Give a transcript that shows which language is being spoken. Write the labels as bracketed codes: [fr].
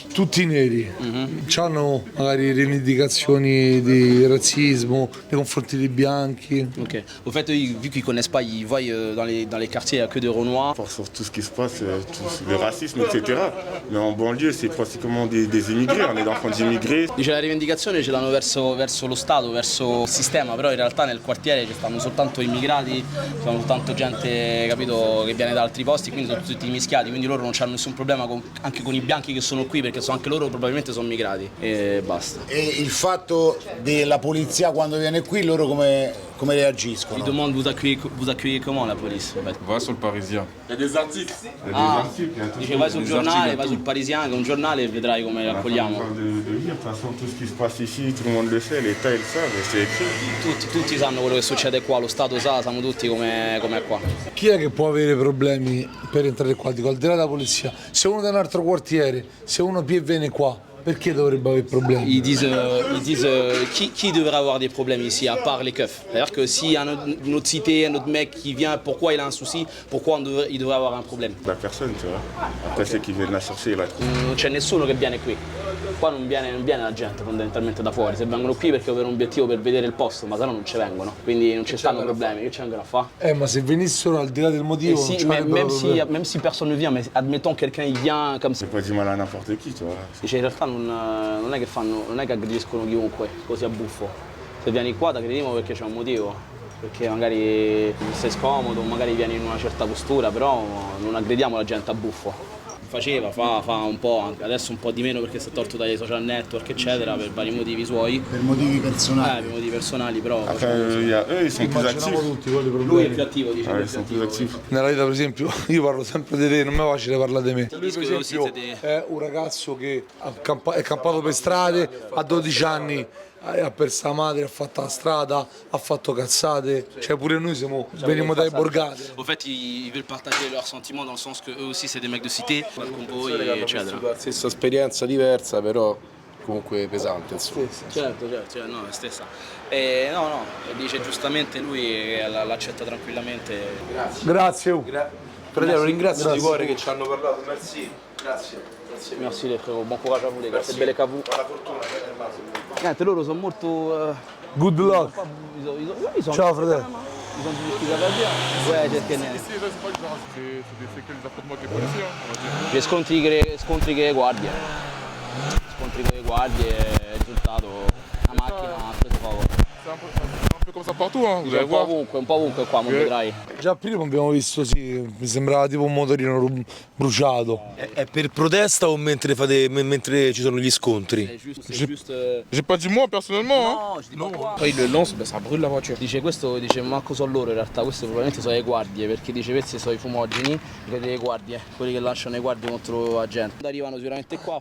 [it] Tutti neri, hanno abbiamo magari rivendicazioni di razzismo nei confronti dei bianchi. Ok. [fr] Au fait, vu qu'ils connaissent pas, ils voient dans les quartiers, il n'y a que des Renois. Sur tout ce qui se passe, le racisme, etc. Mais en banlieue, c'est pratiquement des immigrés, on est d'enfants d'immigrés. [it] Dice la rivendicazione ce l'hanno verso lo Stato, verso il sistema, però in realtà nel quartiere ci stanno soltanto immigrati, ci stanno soltanto gente, capito, che viene da altri posti, quindi sono tutti mischiati, quindi loro non hanno nessun problema anche con i bianchi che sono qui, perché anche loro probabilmente sono migrati e basta. E il fatto della polizia quando viene qui, loro come reagiscono? [fr] Ils demandent vous accueillez comment la police en fait? Va sur le Parisien. Il y a des articles. [it] Dice vai sul giornale, vai sul Parisien, che è un giornale, e vedrai come li accogliamo. [fr] De lire, de toute façon, tout ce qui se passe ici, tout le monde le sait, l'État il sa, c'est écrit. [it] Tutti sanno quello che succede qua, lo Stato sa, sanno tutti com'è qua. Chi è che può avere problemi per entrare qua? Dico, al di là della polizia, se uno da un altro quartiere, se uno viene qua, perché dovrebbe avere problemi? [fr] Ils disent qui devrait avoir des problèmes ici à part les keufs. C'est-à-dire que s'il y a une autre cité, un autre mec qui vient, pourquoi il a un souci, pourquoi il devrait avoir un problème? La personne, tu vois. Après, c'est qu'ils viennent la chercher, la [it] Non c'è nessuno che viene qui. Qua non viene la gente fondamentalmente da fuori, se vengono qui perché per un obiettivo per vedere il posto, ma se no non ci vengono, quindi non ci stanno problemi, che ci vengono a fare? Ma se venissero al di là del motivo, Si, non ci [fr] même si personne ne vient, mais admettons quelqu'un il vient comme ça. C'est pas du mal à n'importe qui, tu vois. [it] Dice in realtà non è che aggrediscono chiunque così a buffo. Se vieni qua ti aggrediamo perché c'è un motivo, perché magari sei scomodo, magari vieni in una certa postura, però non aggrediamo la gente a buffo. Faceva, fa un po', adesso un po' di meno perché si è tolto dai social network eccetera per vari motivi suoi. Per motivi personali. Per motivi personali, però. [fr] Après, ils sont plus actifs. [it] tutti con i problemi. Lui è più attivo, dice. [fr] Ouais, ils sont plus actifs. [it] Nella vita per esempio io parlo sempre di te, non mi è facile parlare di me. Lui per Disco esempio siete è un ragazzo che è campato per strade, a 12 anni ha perso la madre, ha fatto la strada, ha fatto cazzate, cioè pure noi veniamo dai borgate. [fr] Au fait, ils veulent partager leurs sentiments dans le sens que eux aussi c'est des mecs de cité, [it] con voi, eccetera. La stessa esperienza diversa, però comunque pesante, insomma. Certo, no, è stessa. No, dice giustamente lui l'accetta tranquillamente. Grazie. Fratello, ringrazio di cuore che ci hanno parlato, [fr] merci. [it] Grazie. [fr] Merci les frérot, bon courage à vous les gars, c'est belle cavou. [it] Buona fortuna, Massimo. Niente, loro sono molto... [en] Good luck. [fr] Ils sont [it] Ciao fratello. [fr] Ils ont dit ce qu'ils avaient à dire. Ouais, j'ai scanné. C'est des affrontements avec les policiers, on va dire. [it] Gli scontri che guardie. Scontri che guardie, risultato, la macchina ha preso fuoco. [fr] C'est un peu comme ça partout, hein, vous allez [it] Un po' [fr] voir. [it] ovunque qua, mo vedrai. Già prima abbiamo visto, sì, mi sembrava tipo un motorino bruciato. È per protesta o mentre ci sono gli scontri? [fr] C'est juste... J'ai pas dit moi personnellement, hein. No, je dis pas quoi. Poi il le lance, ça brûle la voiture. [it] Dice questo, dice manco sono loro in realtà, queste probabilmente sono le guardie, perché dice questi sono i fumogeni, le guardie, quelli che lasciano i guardie contro la gente. Arrivano sicuramente qua.